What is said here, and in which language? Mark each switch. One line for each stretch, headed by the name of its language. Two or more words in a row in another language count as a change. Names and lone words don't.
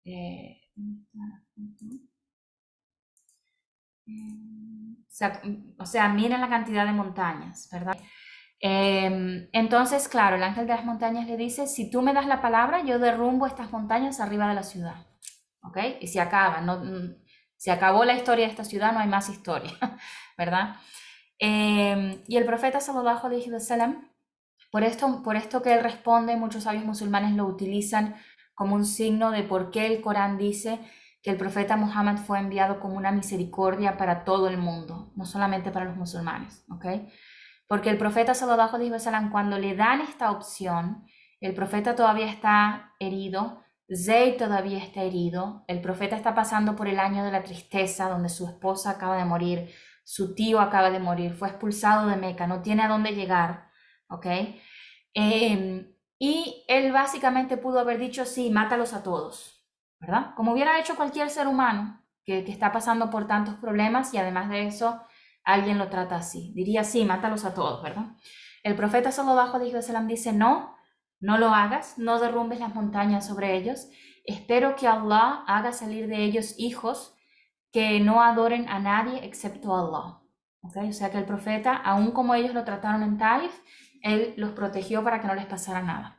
Spanish: O sea, miren la cantidad de montañas, ¿verdad? Entonces, claro, el ángel de las montañas le dice, si tú me das la palabra, yo derrumbo estas montañas arriba de la ciudad. ¿Ok? Y se acaba, se acabó la historia de esta ciudad, no hay más historia, ¿verdad? Y el profeta
Arabic: صلى الله عليه وسلم,
Spanish: por esto que él responde, muchos sabios musulmanes lo utilizan como un signo de por qué el Corán dice que el profeta Muhammad fue enviado como una misericordia para todo el mundo, no solamente para los musulmanes, ¿ok? Porque el profeta
Arabic: صلى الله عليه وسلم,
Spanish: cuando le dan esta opción, el profeta todavía está herido, Zayd todavía está herido, el profeta está pasando por el año de la tristeza, donde su esposa acaba de morir, su tío acaba de morir, fue expulsado de Meca, no tiene a dónde llegar, ¿ok? Y él básicamente pudo haber dicho, sí, mátalos a todos, ¿verdad? Como hubiera hecho cualquier ser humano que está pasando por tantos problemas y además de eso, alguien lo trata así. Diría, sí, mátalos a todos, ¿verdad? El profeta
Arabic: صلى الله عليه وسلم
Spanish: dice, no, no lo hagas, no derrumbes las montañas sobre ellos. Espero que Allah haga salir de ellos hijos que no adoren a nadie excepto a Allah. ¿Okay? O sea que el profeta, aun como ellos lo trataron en Taif, él los protegió para que no les pasara nada.